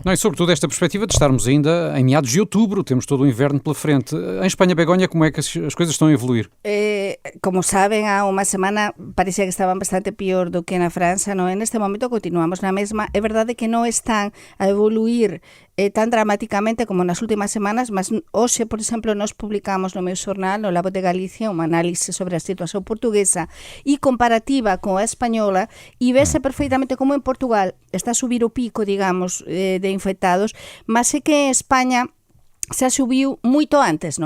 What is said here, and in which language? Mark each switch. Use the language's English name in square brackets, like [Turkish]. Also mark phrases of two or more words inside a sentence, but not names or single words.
[Portuguese] Não, e sobretudo esta perspectiva de estarmos ainda em meados de outubro, temos todo o inverno pela frente. Em Espanha, Begonha, como é que as coisas estão a evoluir? Como sabem, há uma semana parecia que estavam bastante pior do que na França, não é? Neste momento continuamos na mesma. [Galician] É verdade que não estão a evoluir tan dramáticamente como nas últimas semanas, mas hoxe, por exemplo, nós publicamos no meu xornal, no La Voz de Galicia, unha análise sobre a situación portuguesa e comparativa con a española, e vese perfeitamente como en Portugal está a subir o pico, digamos, de infectados, mas é que en España xa subiu moito antes, non?